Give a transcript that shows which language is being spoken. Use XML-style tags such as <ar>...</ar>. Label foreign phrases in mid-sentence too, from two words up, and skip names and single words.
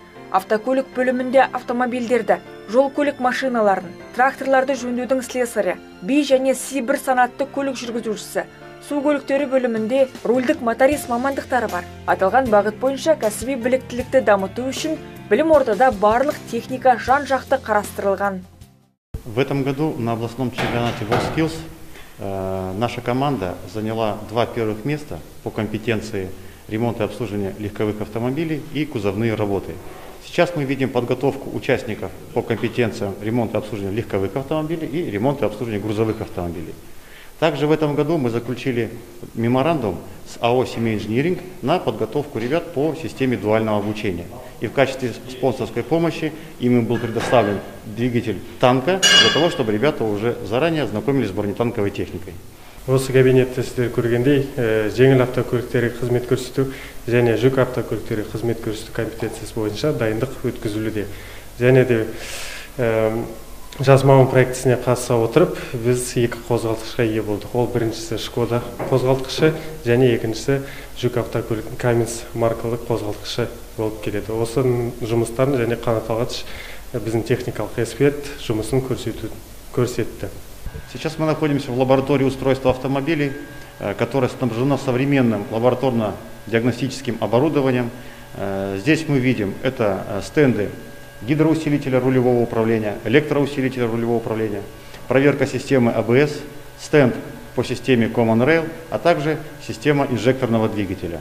<kk>Автокөлік бөлімінде автомобильдерді, жол көлік машиналарын, тракторларды жөндеудің слесарі, B және C1 санатты көлік жүргізушісі, су көліктері бөлімінде рульдік моторист мамандықтары бар. Аталған бағыт бойынша кәсіби біліктілікті дамыту үшін білім ордада барлық техника жан-жақты қарастырылған.</kk> <ru>В этом году на областном чемпионате WorldSkills наша команда заняла 2 первых места по компетенции ремонта и обслуживания легковых автомобилей и кузовные работы. Сейчас мы видим подготовку участников по компетенциям ремонта и обслуживания легковых автомобилей и ремонта и обслуживания грузовых автомобилей. Также в этом году мы заключили меморандум с АО «Семей Инжиниринг» на подготовку ребят по системе дуального обучения. И в качестве спонсорской помощи им был предоставлен двигатель танка для того, чтобы ребята уже заранее ознакомились с бронетанковой техникой.</ru> <kk>Осы кабинетте сіздер көргендей, жеңіл автокөліктерге қызмет көрсету және жүк автокөліктерге қызмет көрсету компетенциясы бойынша дайындық өткізілуде. Және де жас маман проектісіне қатыса отырып, біз 2 қозғалтқышқа ие болдық. Ол біріншісі Шкода қозғалтқышы және екіншісі жүк автокөлік Каминс маркалы қозғалтқышы болып келеді. Осы жұмыстарын және қанаталғыш біздің техникалық эксперт жұмысын көрсетті.</kk> <ru>Сейчас мы находимся в лаборатории устройства автомобилей, которая снабжена современным лабораторно-диагностическим оборудованием. Здесь мы видим это стенды гидроусилителя рулевого управления, электроусилителя рулевого управления, проверка системы АБС, стенд по системе</ru> <en>Common Rail,</en> <ru>а также система инжекторного двигателя.</ru>